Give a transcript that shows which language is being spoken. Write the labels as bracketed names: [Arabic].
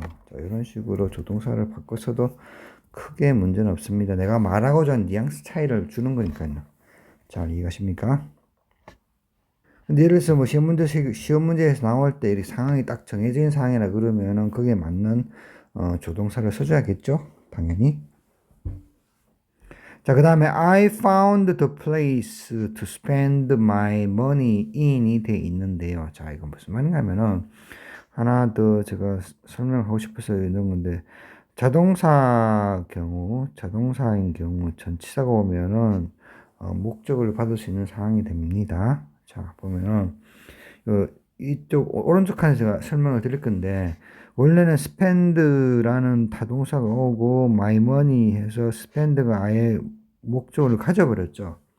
[Korean] 자, 이런 식으로 조동사를 바꿔서도 크게 문제는 없습니다. 내가 말하고자 하는 뉘앙스 차이를 주는 거니까요. 잘 이해가십니까? 근데 예를 들어서 뭐 시험 문제에서 나올 때 이렇게 상황이 딱 정해진 상황이라 그러면은 그게 맞는 조동사를 써줘야겠죠? 당연히. 자, 그 다음에 [English] I found the place to spend my money in이 [Korean] 돼 있는데요. 자, 이건 무슨 말인가 하면은 하나 더 제가 설명하고 싶어서 이런 건데 자동사인 경우 전치사가 오면은 목적을 받을 수 있는 상황이 됩니다. 자, 보면은 이쪽 오른쪽 칸에 제가 설명을 드릴 건데 원래는 spend라는 타동사가 오고 [English] my money [Korean] 해서 spend가 아예 목적을 가져버렸죠.